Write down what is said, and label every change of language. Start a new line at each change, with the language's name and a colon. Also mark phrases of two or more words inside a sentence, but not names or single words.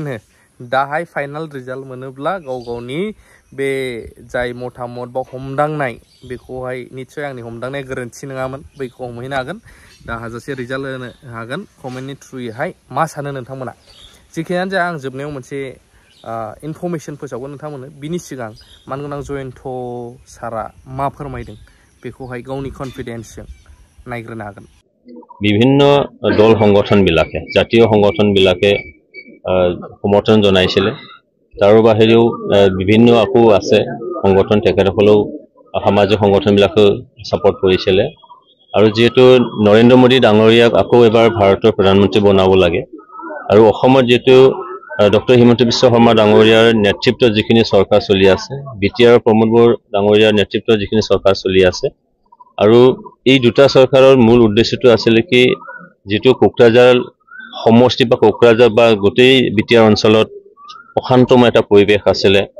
Bodo: हो दाहाय
English: final result
Bodo: मोनोब्ला गाव गावनि बे जाय मतामत बा हमदांनाय बेखौहाय निस्सय आंनि हमदांनाया गोरोन्थि नङामोन बैखौ हमहैनो हागोन दा हाजासे रिजाल्ट होनो हागोन कमेन्टनि थ्रुयैहाय मा सानो नोंथांमोना जिखियानो जाया आं जोबनायाव मोनसे इनफरमेसन फोसावगोन नोंथांमोननो बिनि सिगां मानगोनां जयन्त सारा मा फोरमायदों बेखौहाय गावनि कनफिडेन्सजों नायग्रोनो हागोन
Assamese: বিভিন্ন দল সংগঠনবিলাকে জাতীয় সংগঠনবিলাকে সমৰ্থন জনাইছিলে তাৰ বাহিৰেও বিভিন্ন আকৌ আছে সংগঠন তেখেতসকলেও সামাজিক সংগঠনবিলাকে সাপোৰ্ট কৰিছিলে আৰু যেহেতু নৰেন্দ্ৰ মোদী ডাঙৰীয়াক আকৌ এবাৰ ভাৰতৰ প্ৰধানমন্ত্ৰী বনাব লাগে আৰু অসমত যেহেতু ডক্টৰ হিমন্ত বিশ্ব শৰ্মা ডাঙৰীয়াৰ নেতৃত্বত যিখিনি চৰকাৰ চলি আছে বিটিআৰ প্ৰমোদ বড়ো ডাঙৰীয়াৰ নেতৃত্বত যিখিনি চৰকাৰ চলি আছে আৰু এই দুটা চৰকাৰৰ মূল উদ্দেশ্যটো আছিল কি যেটো কোকৰাঝাৰ সমষ্টি বা কোকৰাঝাৰ বা গোটেই বিটিআৰ অঞ্চলত অশান্তময় এটা পৰিৱেশ আছিল